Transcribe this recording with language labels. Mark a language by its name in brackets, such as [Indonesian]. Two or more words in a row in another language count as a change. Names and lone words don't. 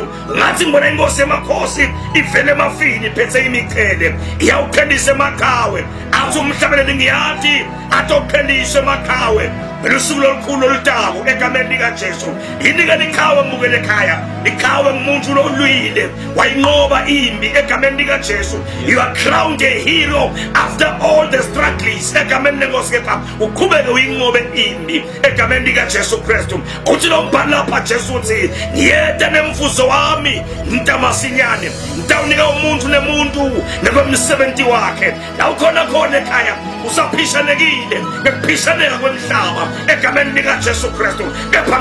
[Swati] ngathi ngibona inkosi emakhosi ivele emafini iphethe imiqhele iyawuphelisa emakhawe athi umhlabeleli ngiyathi atophelisa emakhawe belusuku olukhulu olutako egameni lika Jesu inika likhawe mbukele ekhaya likhawe umuntu lolwile wayinqoba impi egameni lika Jesu [English] you are crowned a hero after all the struggles [Swati] egameni lenkosi kepha uqhubeke uyinqobe impi egameni lika Jesu Kristu uthi lo mbhalo lapha Jesu uthi ngiyeta nemvuzo wami ntamasinyane ngitawunika umuntu nemuntu nakwemsebenzi wakhe la ukhona ekhaya usaphishanekile ngekuphishaneka kwemhlaba egameni lika Jesu Kristu kepha